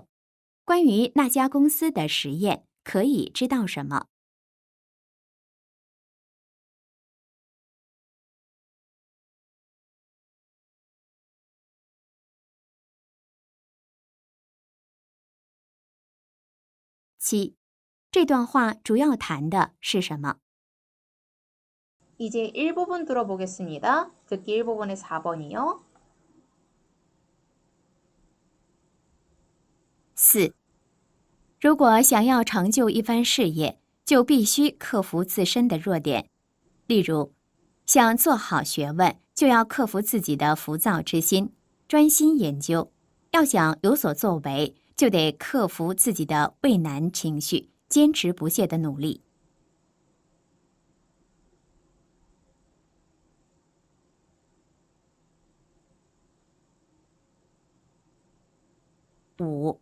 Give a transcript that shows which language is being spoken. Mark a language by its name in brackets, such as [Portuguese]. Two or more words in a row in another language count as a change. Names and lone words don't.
[Chinese] 关于那家公司的实验，可以知道什么？7. 这段话主要谈的是什么？ [Korean] 이제 1부분 들어보겠습니다. 듣기 1부분의 4번이요. 4. [Chinese] 如果想要成就一番事业，就必须克服自身的弱点。例如，想做好学问，就要克服自己的浮躁之心，专心研究；要想有所作为，就得克服自己的畏难情绪，坚持不懈的努力。5.